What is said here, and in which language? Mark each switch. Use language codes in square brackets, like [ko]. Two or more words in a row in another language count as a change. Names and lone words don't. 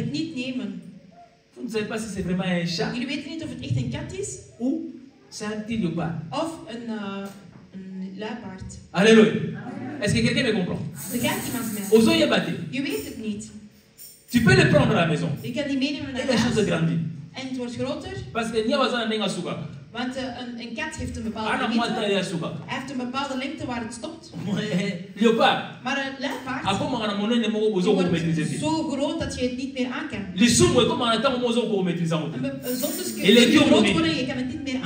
[fr] Vous ne savez pas si c'est vraiment un chat. Ou c'est un petit léopard. Alléluia. Est-ce que quelqu'un me comprend? Tu peux le prendre à la maison. Et la chose grandit. Parce que [nl] Want een kat heeft een bepaalde lengte. Hij heeft een bepaalde lengte waar het stopt. Maar een luipaard is zo groot dat je het niet meer aan kan. Zonder groot worden, je kan het niet meer aan.